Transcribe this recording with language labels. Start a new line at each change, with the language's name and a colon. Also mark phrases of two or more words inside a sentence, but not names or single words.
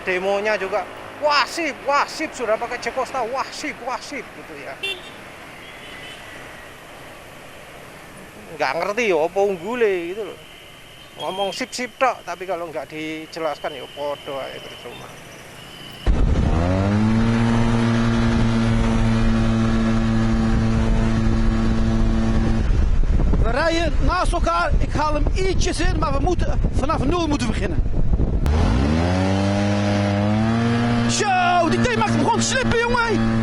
Indonesian: demonya juga wah sip sudah pakai J-Costa, wah sip gitu ya.
Javanese: Nggak ngerti ya apa unggule gitu loh. Ngomong sip tok, tapi kalau nggak dijelaskan ya podo aja percuma.
Dutch: We rijden naast elkaar. Ik haal hem ietsjes in, maar we moeten vanaf nul moeten beginnen. Zo, die thee maakt hem gewoon slippen, jongen.